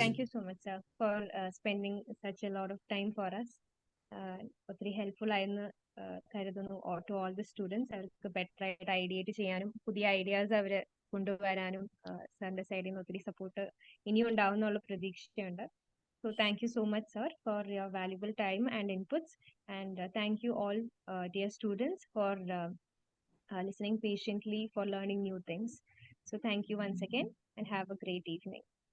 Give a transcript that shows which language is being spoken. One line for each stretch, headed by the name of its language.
English: Thank you so much, sir, for spending such a lot of time for us.
Malayalam: ഒത്തിരി helpful ആയെന്ന് കരുതുന്നു
English: To all the students.
Malayalam: അവർക്ക് better ആയിട്ട് ideate ചെയ്യാനും പുതിയ ഐഡിയാസ് അവർ കൊണ്ടുവരാനും സാറിന്റെ സൈഡിൽ നിന്ന് ഒത്തിരി സപ്പോർട്ട് ഇനിയും ഉണ്ടാവുന്നുള്ള പ്രതീക്ഷയുണ്ട്.
English: So thank you so much, sir, for your valuable time and inputs. And thank you all, dear students, for listening patiently, for learning new things. So thank you once again and have a great evening.